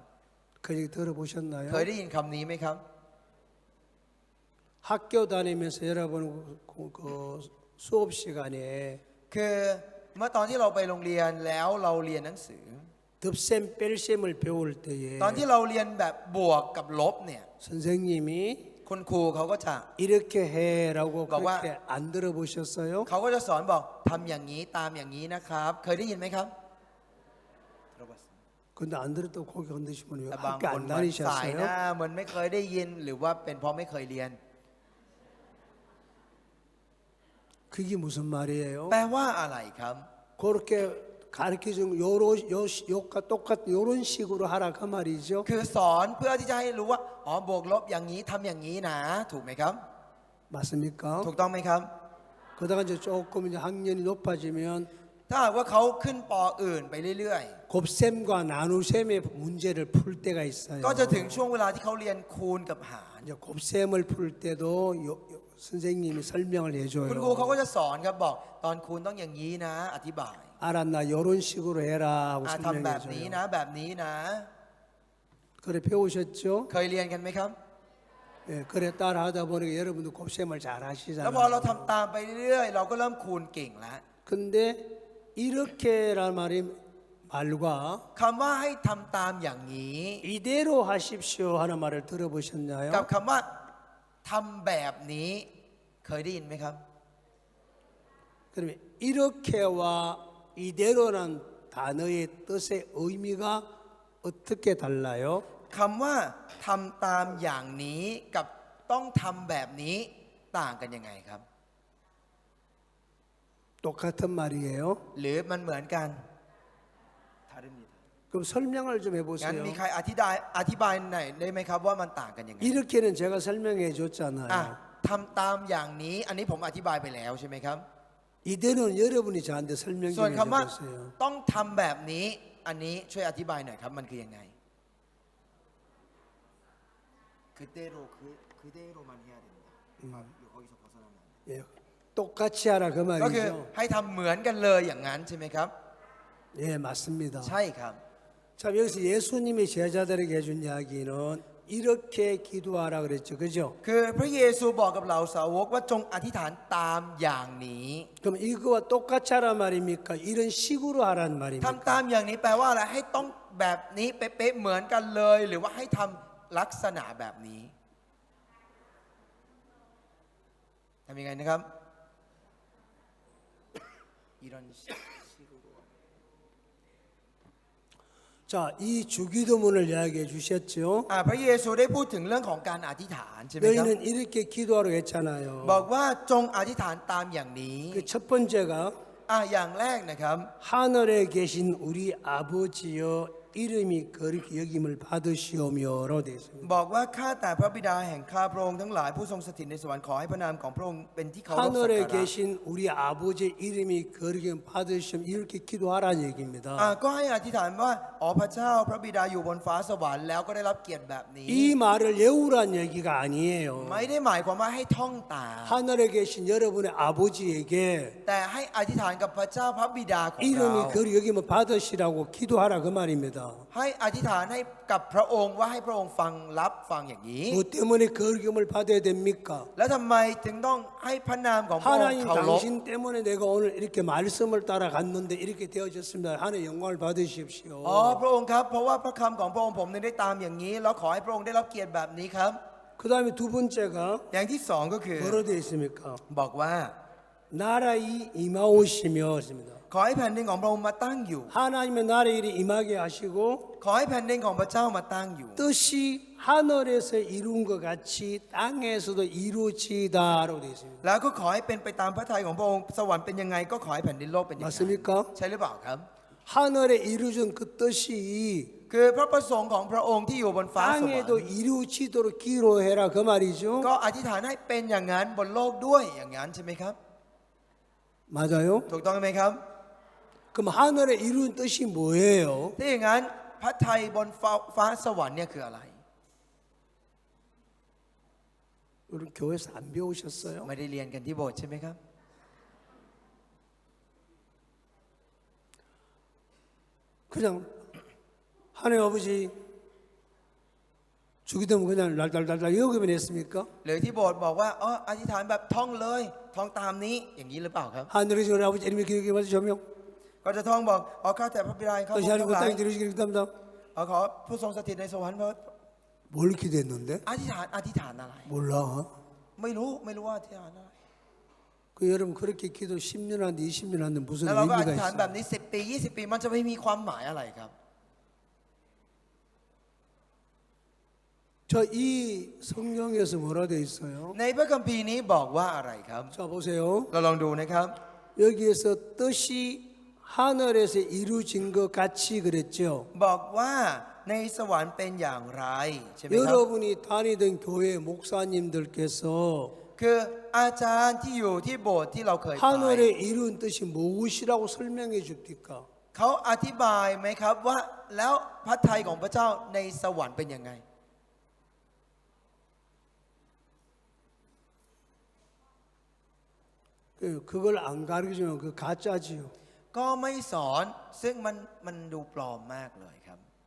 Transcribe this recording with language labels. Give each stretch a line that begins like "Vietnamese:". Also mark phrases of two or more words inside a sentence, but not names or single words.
Korean: 그 얘기 들어보셨나요?
Thai: เคยได้ยินคำนี้ไหมครับ
Korean: 학교 다니면서 여러분 그 수업 시간에
Thai: คือเมื่อตอนที่เราไปโรงเรียนแล้วเราเรียนหนังสือ
Korean: 덧셈 뺄셈을 배울 때에
Thai: ตอนที่เราเรียนแบบบวกกับลบเนี่ย
Korean: 선생님이
Thai: คุณครูเขาก็จะ
Korean: 이렇게 해라고 뭐가? 그렇게 안 들어보셨어요?
Thai: เขาก็จะสอนบอกทำอย่างนี้ตามอย่างนี้นะครับ เคยได้ยินไหมครับ
Korean: 근데 안 들었다고 고개 흔드시면 왜
Thai: แต่บาง
Korean: 학교
Thai: คน
Korean: 안
Thai: มันสายหน้า
Korean: 다니셨어요?
Thai: เหมือนไม่เคยได้ยินหรือว่าเป็นเพราะไม่เคยเรียน
Korean: 그게 무슨 말이에요?
Thai: แปลว่าอะไรครับ
Korean: 그렇게 가르쳐 준 요가 똑같은 요런 식으로 하라 그 말이죠.
Thai: คือสอนเพื่อที่จะให้รู้ว่าบวกลบอย่างนี้ทำอย่างนี้นะ ถูกไหมครับ
Korean: 맞습니까?
Thai: ถูกต้องไหมครับ
Korean: 그러다가 이제 조금 이제 학년이 높아지면
Thai: ถ้าหากว่าเขาขึ้นปอื่นไปเรื่อย
Korean: 곱셈과 나누셈의 문제를 풀 때가 있어요.
Thai: ๆ ก็จะถึงช่วงเวลาที่เขาเรียนคูณกับหาร
Korean: 이제 곱셈을 풀 때도 선생님이 설명을
Thai: คุณครูเขา
Korean: 해줘요.
Thai: ก็จะสอนครับบอกตอนคูณต้องอย่างนี้นะ อธิบาย
Korean: 알았나 요런 식으로 해라 하고
Thai: ทำแบบนี้
Korean: 설명해줘요.
Thai: นะแบบนี้นะ
Korean: 그래 배우셨죠?
Thai: เคยเรียนกันไหมครับ
Korean: 예, 그래 따라하다 보니까 여러분도 곱셈을 잘
Thai: แล้วพอเรา
Korean: 하시잖아요.
Thai: ทำตามไปเรื่อยๆ เราก็เริ่มคูณเก่งแล้ว
Korean: 근데 이렇게란 말과
Thai: คำว่าให้ทำตามอย่างนี้
Korean: 이대로 하십시오 하는 말을 들어보셨나요?
Thai: กับคำว่าทำแบบนี้เคยได้ยินไหมครับ
Korean: 그러면 이렇게와 이대로란 단어의 뜻의 의미가 어떻게 달라요?
Thai: คำว่าทำตามอย่างนี้กับต้องทำแบบนี้ต่างกันยังไงครับ
Korean: 똑같은 말이에요.
Thai: หรือมันเหมือนกัน
Korean: 그럼 설명을 좀
Thai: งั้น
Korean: 해보세요.
Thai: มีใครอธิบายหน่อยได้ไหมครับว่ามันต่างกันยังไง
Korean: 이렇게는 제가 설명해 줬잖아요.
Thai: ทำตามอย่างนี้อันนี้ผมอธิบายไปแล้วใช่ไหมครับ
Korean: 이대로는 여러분이 저한테 설명
Thai: ส่วน
Korean: 좀
Thai: คำว่า
Korean: 해주세요.
Thai: ต้องทำแบบนี้อันนี้ช่วยอธิบายหน่อยครับมันคือยังไง
Korean: 그대로만 해야 된다. 여기서 벗어나면 안 돼. 예, 똑같이 하라 그
Thai: ก็คือ
Korean: 말이죠.
Thai: ให้ทำเหมือนกันเลยอย่างนั้นใช่ไหมครับ
Korean: 예, 맞습니다.
Thai: ใช่ครับ
Korean: 참 여기서 예수님이 제자들에게 해준 이야기는 이렇게 기도하라 그랬죠, 그죠?
Thai: คือพระเยซูบอกกับเหล่าสาวกว่าจงอธิษฐานตามอย่างนี้
Korean: 그럼 이거와 똑같이 하란 말입니까? 이런 식으로 하란
Thai: ทำ
Korean: 말입니까?
Thai: ตามอย่างนี้แปลว่าอะไรให้ต้องแบบนี้เป๊ะๆเหมือนกันเลย หรือว่าให้ทำลักษณะแบบนี้ทำยังไงนะครับ
Korean: 자, 이 주기도문을 이야기해 주셨죠?
Thai: พระเยซูได้พูดถึงเรื่องของการอธิษฐานใช่ไหมครับ
Korean: 너희는 이렇게 기도하라고 했잖아요.
Thai: บอกว่าจงอธิษฐานตามอย่างนี้
Korean: 그 첫 번째가
Thai: อย่างแรกนะครับ
Korean: 하늘에 계신 우리 아버지여 이름이 거룩히 여김을 받으시오며로 되어 있습니다.
Thai: บอกว่าข้าแต่พระบิดาแห่งข้าพระองค์ทั้งหลายผู้ทรงสถิตในสวรรค์ขอให้พระนามของพระองค์เป็นที่เคารพสัก
Korean: 하늘에
Thai: การะ
Korean: 계신 우리 아버지의 이름이 거룩히 받으시오 이렇게 기도하라는 얘기입니다.
Thai: ก็ให้อธิษฐานว่าอ๋อพระเจ้าพระบิดาอยู่บนฟ้าสวรรค์แล้วก็ได้รับเกียรติแบบนี้
Korean: 이 말을 외우란 얘기가 아니에요.
Thai: ไม่ได้หมายความว่าให้ท่องตาม
Korean: 하늘에 계신 여러분의 아버지에게
Thai: แต่ให้อธิษฐานกับพระเจ้าพระบิดาของเรา
Korean: 이름이 거룩히 여김을 받으시라고 기도하라 그 말입니다.
Thai: ให้อธิษฐานให้กับพระองค์ว่าให้พระองค์ฟังรับฟังอย่างนี้
Korean: 뭐 때문에 거룩임을 받아야 됩니까?
Thai: แล้วทำไมถึงต้องให้พระนามของพระองค์
Korean: 하나님
Thai: เคารพ
Korean: 당신 때문에 내가 오늘 이렇게 말씀을 따라갔는데 이렇게 되어졌습니다. 하나님 영광을 받으십시오.
Thai: อ๋อพระองค์ครับเพราะว่าพระคำของพระองค์ผมได้ตามอย่างนี้แล้วขอให้พระองค์ได้รับเกียรติแบบนี้ครับ
Korean: 그 다음에 두 번째가
Thai: อย่างที่สองก็คือ
Korean: 뭐로 되어 있습니까?
Thai: บอกว่า
Korean: 나라의 임하오시며 있습니다.
Thai: ขอให้แผ่นดินของพระองค์มาตั้งอยู่
Korean: 하나님의 나라의 일이 임하게 하시고
Thai: ขอให้แผ่นดินของพระเจ้ามาตั้งอยู่
Korean: 뜻이 하늘에서 이룬 것 같이 땅에서도 이루어지다라고 되어 있습니다.
Thai: แล้วก็ขอให้เป็นไปตามพระทัยของพระองค์สวรรค์เป็นยังไงก็ขอให้แผ่นดินโลกเป็นอย่างนั้น
Korean: 맞습니까?
Thai: ใช่หรือเปล่าครับ
Korean: 하늘에 이루어진 그 뜻이
Thai: คือพระประสงค์ของพระองค์ที่อยู่บนฟ้าสวรร
Korean: 땅에도
Thai: ค์
Korean: 이루어지도록 기도해라 그 말이죠.
Thai: ก็อธิษฐานให้เป็นอย่างนั้นบนโลกด้วยอย่างนั้นใช่ไหมครับ
Korean: 맞아요?
Thai: ถูกต้องไหมครับ
Korean: 그럼 하늘에 이룬 뜻이 뭐예요?
Thai: ถ้าอย่างนั้นพระทัยบนฟ้าสวรรค์เนี่ยคืออะไร
Korean: 우리 교회에서 안 배우셨어요?
Thai: ไม่ได้เรียนกันที่โบสถ์ใช่ไหมครับ
Korean: 그냥 하나님 아버지 주기 되면 그냥 날달달달 여기면 했습니까?
Thai: หรือที่โบสถ์บอกว่าอ๋ออธิษฐานแบบท่องเลยท่องตามนี้อย่างนี้หรือเปล่าครับ
Korean: 하늘에 계신 우리 아버지 이름이 기록해 받으시오며
Thai: ก็จะท่องบอกอ๋อข้าแต่พระบิดาแห่งข้าพ
Korean: 또
Thai: ระองค์
Korean: 하나님
Thai: ทั้ง
Korean: 그
Thai: หลาย
Korean: 땅에 들으시기를 기도합니다.
Thai: ขอผู้ทรงสถิตในสวรรค์เถิด
Korean: 뭘 기도했는데?
Thai: อธิษฐานอะไร
Korean: 몰라.
Thai: ไม่รู้ว่าอธิษฐานอะไร
Korean: 그 여러분 그렇게 기도 10년 하는데 20년 하는데 무슨
Thai: แล้วเราก็อ
Korean: 의미가
Thai: ธิษฐานแบบ
Korean: 있어요?
Thai: นี้10 ปี20 ปีมันจะไม่มีความหมายอะไรครับ
Korean: 저 이 성경에서 뭐라 되어 있어요?
Thai: ในพระคัมภีร์นี้บอกว่าอะไรครับ
Korean: 자 보세요.
Thai: เราลองดูนะครับ
Korean: 여기에서 뜻이 하늘에서 이루어진 것 같이 그랬죠.
Thai: บอกว่าในสวรรค์เป็นอย่างไรใช่ไหมครับ
Korean: 여러분이 다니던 교회 목사님들께서
Thai: คืออาจารย์ที่อยู่ที่โบสถ์ที่เราเคยไป
Korean: 하늘에 이룬 뜻이 무엇이라고 설명해 줍니까?
Thai: เขาอธิบายไหมครับว่าแล้วพระทัยของพระเจ้าในสวรรค์เป็นยังไง
Korean: 그걸 안 가르쳐주면 그 가짜지요.
Thai: ก็ไม่สอนซึ่งมันดูปลอมมากเลยครับ